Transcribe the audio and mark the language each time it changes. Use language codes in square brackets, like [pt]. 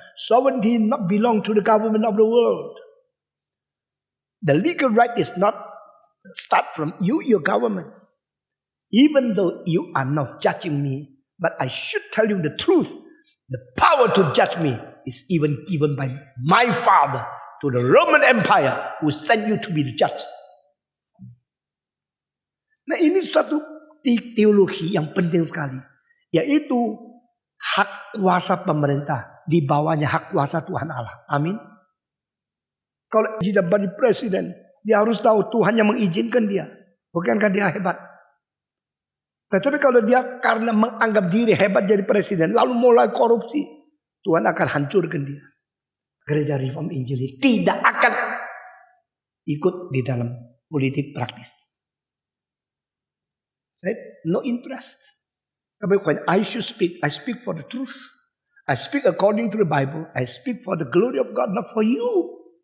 [en] Sovereignty not belong to the government of the world. The legal right is not start from you, your government. Even though you are not judging me, but I should tell you the truth. The power to judge me is even given by my father to the Roman Empire who sent you to be the judge. [id] Nah ini satu teologi yang penting sekali. Yaitu hak kuasa pemerintah. Di bawahnya hak kuasa Tuhan Allah. Amin. Kalau dia jadi presiden, dia harus tahu Tuhan yang mengizinkan dia. Bukankah dia hebat? Tetapi kalau dia karena menganggap diri hebat jadi presiden, lalu mulai korupsi, Tuhan akan hancurkan dia. Gereja Reform Injili tidak akan ikut di dalam politik praktis. Saya [en] no interest. [id] Tapi [en] when I should speak, I speak for the truth. I speak according to the Bible. I speak for the glory of God, not for you.